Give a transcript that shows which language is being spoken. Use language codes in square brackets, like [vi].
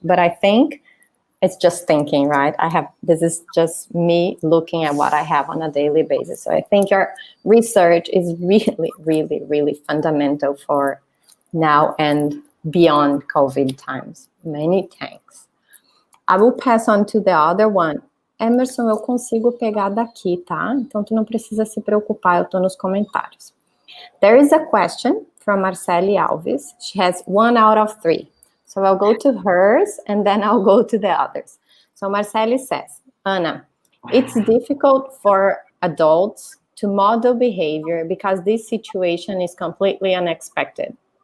[en] But I think it's just thinking, right? This is just me looking at what I have on a daily basis. So I think your research is really, really, really fundamental for now and beyond COVID times. Many thanks. I will pass on to the other one. [pt] Emerson, eu consigo pegar daqui, tá? Então tu não precisa se preocupar, eu tô nos comentários. [en] There is a question from Marcele Alves. She has 1 out of 3. So I'll go to hers and then I'll go to the others. So Marcele says, Anna, it's difficult for adults to model behavior because this situation is completely unexpected.